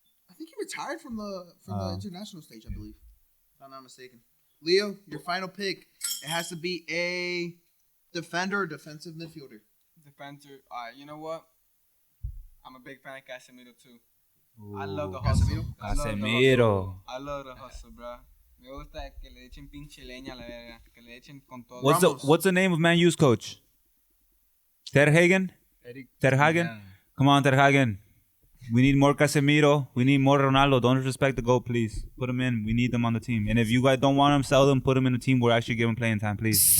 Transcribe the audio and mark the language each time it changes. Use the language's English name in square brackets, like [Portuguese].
[English] I think he retired from the international stage, I believe. If I'm not mistaken. Leo, your final pick. It has to be a defender or defensive midfielder. Defender. You know what? I'm a big fan of Casemiro too. Ooh. I love the hustle. Casemiro. I love the hustle, bro. [Spanish] Me gusta que le echen pinche leña a la verga. Que le echen con todo. [English] What's the name of Man U's coach? Ter Hagen? Ter Hagen? Come on, Ter Hagen. We need more Casemiro. We need more Ronaldo. Don't disrespect the goal, please. Put him in. We need them on the team. And if you guys don't want them, sell them. Put them in a team where actually give them playing time, please.